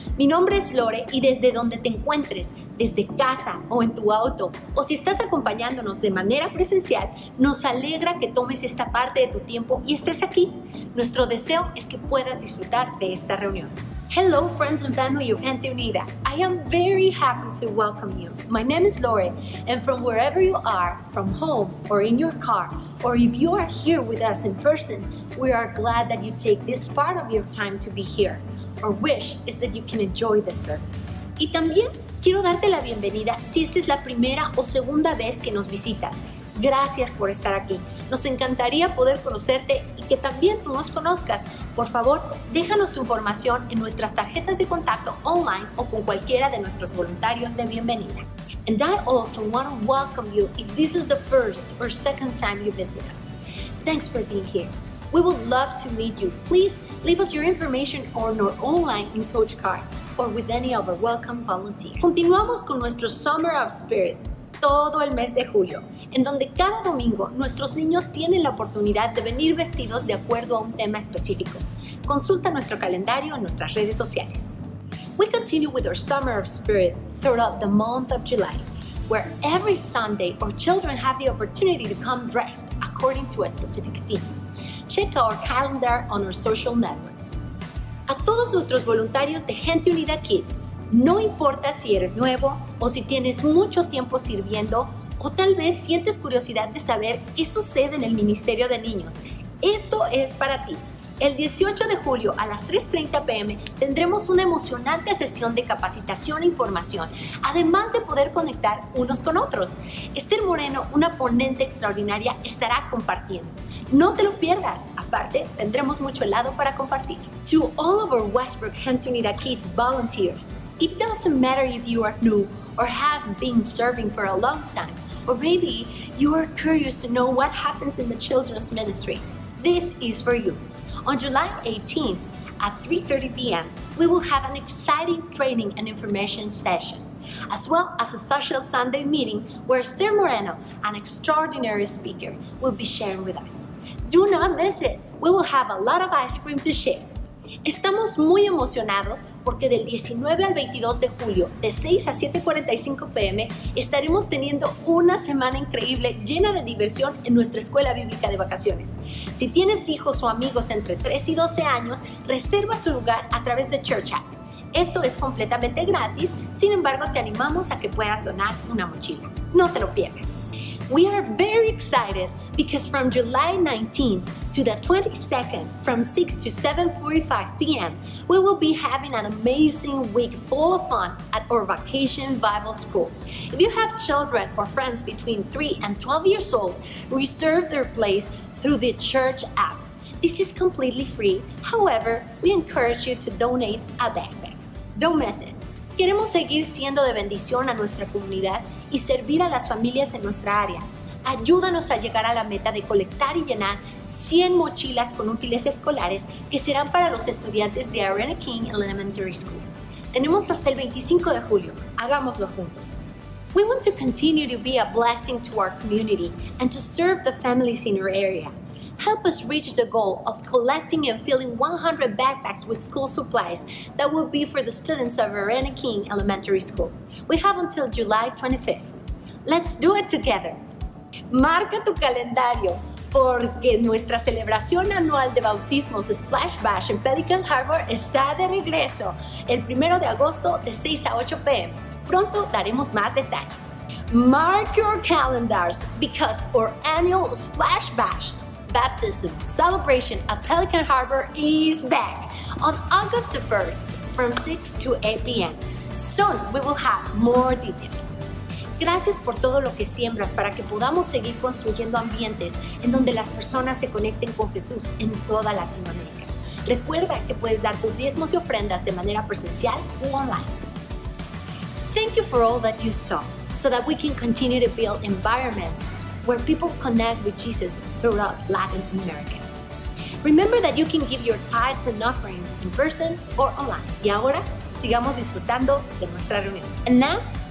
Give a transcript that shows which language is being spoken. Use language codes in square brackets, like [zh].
[es] Mi nombre es Lore y desde donde te encuentres, desde casa o en tu auto, o si estás acompañándonos de manera presencial, nos alegra que tomes esta parte de tu tiempo y estés aquí. Nuestro deseo es que puedas disfrutar de esta reunión. [en] Hello friends and family of Gente Unida. I am very happy to welcome you. My name is Lore, and from wherever you are, from home or in your car, or if you are here with us in person, we are glad that you take this part of your time to be here. Our wish is that you can enjoy the service. [es] Y también quiero darte la bienvenida si esta es la primera o segunda vez que nos visitas. Gracias por estar aquí. Nos encantaría poder conocerte y que también tú nos conozcas. Por favor, déjanos tu información en nuestras tarjetas de contacto online o con cualquiera de nuestros voluntarios de bienvenida. [en] And I also want to welcome you if this is the first or second time you visit us. Thanks for being here. We would love to meet you. Please leave us your information on our online in coach cards or with any of our welcome volunteers. [es] Continuamos con nuestro Summer of Spirit todo el mes de julio, en donde cada domingo nuestros niños tienen la oportunidad de venir vestidos de acuerdo a un tema específico. Consulta nuestro calendario en nuestras redes sociales. [en] We continue with our Summer of Spirit throughout the month of July, where every Sunday our children have the opportunity to come dressed according to a specific theme. Check our calendar on our social networks. [es] A todos nuestros voluntarios de Gente Unida Kids, no importa si eres nuevo o si tienes mucho tiempo sirviendo o tal vez sientes curiosidad de saber qué sucede en el Ministerio de Niños. Esto es para ti. El 18 de julio a las 3:30 p.m. tendremos una emocionante sesión de capacitación e información, además de poder conectar unos con otros. Esther Moreno, una ponente extraordinaria, estará compartiendo. No te lo pierdas. Aparte, tendremos mucho helado para compartir. [en] To all of our Westbrook Gente Unida Kids volunteers, it doesn't matter if you are new or have been serving for a long time, or maybe you are curious to know what happens in the children's ministry. This is for you. On July 18th at 3:30 p.m., we will have an exciting training and information session, as well as a social Sunday meeting where Esther Moreno, an extraordinary speaker, will be sharing with us. Do not miss it. We will have a lot of ice cream to share. [es] Estamos muy emocionados porque del 19 al 22 de julio, de 6 a 7:45 p.m., estaremos teniendo una semana increíble llena de diversión en nuestra escuela bíblica de vacaciones. Si tienes hijos o amigos entre 3 y 12 años, reserva su lugar a través de Church App. Esto es completamente gratis, sin embargo te animamos a que puedas donar una mochila. No te lo pierdas. [en] We are very excited because from July 19th to the 22nd, from 6 to 7:45 p.m., we will be having an amazing week full of fun at our Vacation Bible School. If you have children or friends between 3 and 12 years old, reserve their place through the Church app. This is completely free. However, we encourage you to donate a backpack. Don't miss it. [es] Queremos seguir siendo de bendición a nuestra comunidad y servir a las familias en nuestra área. Ayúdanos a llegar a la meta de colectar y llenar 100 mochilas con útiles escolares que serán para los estudiantes de Arena King Elementary School. Tenemos hasta el 25 de julio. Hagámoslo juntos. [en] We want to continue to be a blessing to our community and to serve the families in our area. Help us reach the goal of collecting and filling 100 backpacks with school supplies that will be for the students of Arena King Elementary School. We have until July 25th. Let's do it together. [es] Marca tu calendario porque nuestra celebración anual de bautismos Splash Bash en Pelican Harbor está de regreso el 1 de agosto de 6 a 8 p.m. Pronto daremos más detalles. [en] Mark your calendars because our annual Splash Bash Baptism celebration at Pelican Harbor is back on August the 1st from 6 to 8 p.m. Soon we will have more details. [es] Gracias por todo lo que siembras para que podamos seguir construyendo ambientes en donde las personas se conecten con Jesús en toda Latinoamérica. Recuerda que puedes dar tus diezmos y ofrendas de manera presencial u online. [en] Thank you for all that you saw so that we can continue to build environments where people connect with Jesus throughout Latin America. Remember that you can give your tithes and offerings in person or online. [es] Y ahora, sigamos disfrutando de nuestra reunión. [en] And now,